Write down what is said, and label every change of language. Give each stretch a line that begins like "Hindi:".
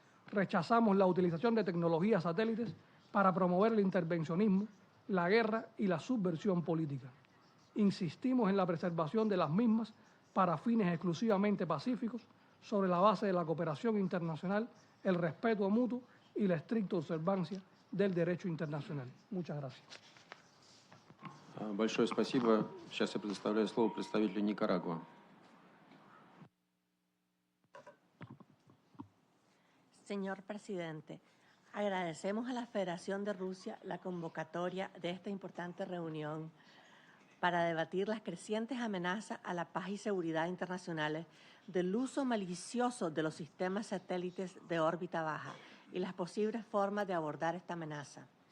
Spanish: Rechazamos la utilización de tecnologías satélites para promover el intervencionismo, la guerra y la subversión política. Insistimos en la preservación de las mismas para fines exclusivamente pacíficos, sobre la base de la cooperación internacional, el respeto mutuo y la estricta observancia del derecho internacional. Muchas gracias.
Russian: Большое спасибо. Сейчас я предоставляю слово представителю Никарагуа.
Spanish: Señor presidente, agradecemos a la Federación de Rusia la convocatoria de esta importante reunión para debatir las crecientes amenazas a la paz y seguridad internacionales del uso malicioso de los sistemas satélites de órbita baja y las posibles formas de abordar esta amenaza.